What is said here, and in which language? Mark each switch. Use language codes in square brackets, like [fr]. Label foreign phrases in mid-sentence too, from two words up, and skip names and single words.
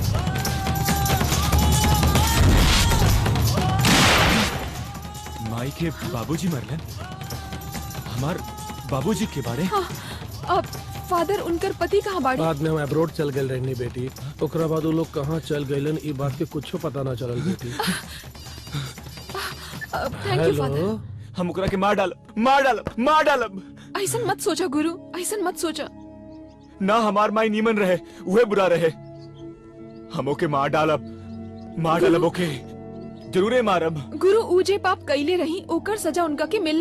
[bho] माई के बाबूजी मरलन? हमार बाबूजी के बारे? हाँ, अब फादर उनकर पति कहाँ बाड़ी? बाद में हम अब्रोड चल गए रहनी बेटी। ओकरा बाद वो लोग कहाँ चल गए ई बात के कुछ पता ना चलल बेटी। [en] Thank you Father. [bho] हम ओकरा के मार डालब। ऐसन मत सोचा गुरु, ऐसन मत सोचा। ना हमार माई नीमन रहे, उहे बुरा रहे। हम ओके मार डालब ओके, जरूरे मारब। गुरु, ऊजे पाप कैले रही, ओकर सजा उनका के मिलने